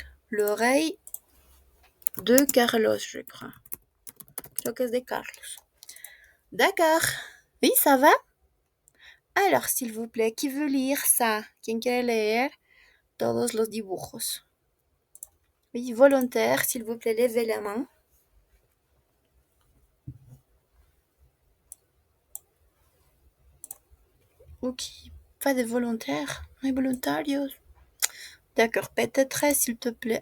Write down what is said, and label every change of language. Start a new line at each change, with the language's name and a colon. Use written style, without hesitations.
French: L'oreille de Carlos, je crois.
Spanish: Creo que es de Carlos.
French: D'accord. Oui, ça va? Alors, s'il vous plaît, qui veut lire ça?
Spanish: ¿Quién quiere leer todos los dibujos?
French: Oui, volontaire, s'il vous plaît, levez la main. Ok, pas de volontaires,
Spanish: no hay voluntarios.
French: D'accord, peut-être, s'il te plaît.